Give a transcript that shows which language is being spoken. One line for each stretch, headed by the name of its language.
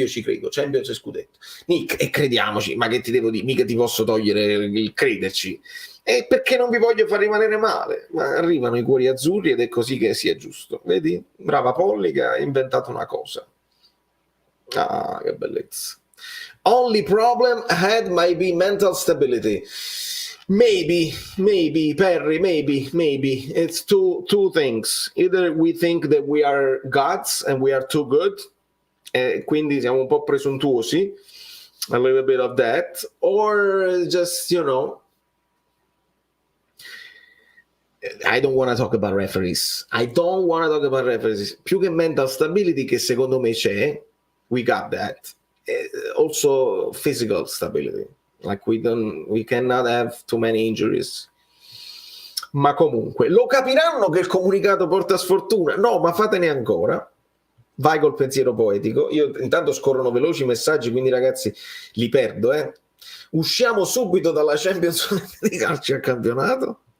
Italian: Io ci credo, Champions e scudetto. Nick, e crediamoci, ma che ti devo dire? Mica ti posso togliere il crederci. E perché non vi voglio far rimanere male? Ma arrivano i cuori azzurri ed è così che sia giusto. Vedi? Brava Polly che ha inventato una cosa. Ah, che bellezza.
English: Only problem ahead might be mental stability. Maybe, Perry, maybe. It's two things. Either we think that we are gods and we are too good,
Italian: quindi siamo un po' presuntuosi,
English: a little bit of that, or just, you know, I don't want to talk about referees.
Italian: Più che mental stability, che secondo me c'è,
English: we got that. Also physical stability. Like we cannot have too many injuries.
Italian: Ma comunque lo capiranno che il comunicato porta sfortuna. No, ma fatene ancora. Vai col pensiero poetico. Io intanto scorrono veloci i messaggi, quindi ragazzi li perdo. Usciamo subito dalla Champions di calcio al campionato.